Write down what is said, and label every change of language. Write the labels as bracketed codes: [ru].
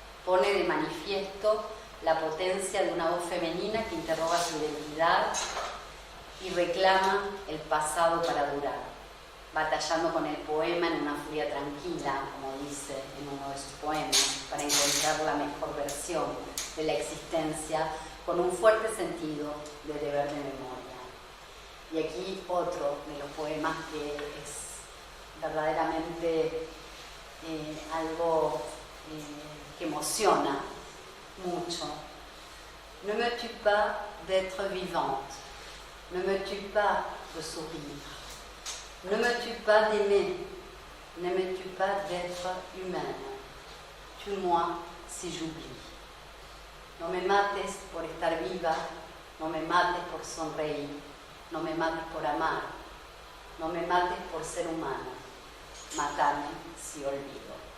[es] pone de manifiesto la potencia de una voz femenina que interroga su identidad y reclama el pasado para durar, batallando con el poema en una furia tranquila, como dice en uno de sus poemas, para encontrar la mejor versión de la existencia con un fuerte sentido de deber de memoria. Y aquí otro de los poemas que es verdaderamente algo que emociona mucho. [fr] Ne me tue pas d'être vivante, ne me tue pas de sourire, ne me tue pas d'aimer, ne me tue pas d'être humaine, tue-moi si j'oublie. [es] No me mates por estar viva, no me mates por sonreír, no me mates por amar, no me mates por ser humana, mátame si olvido.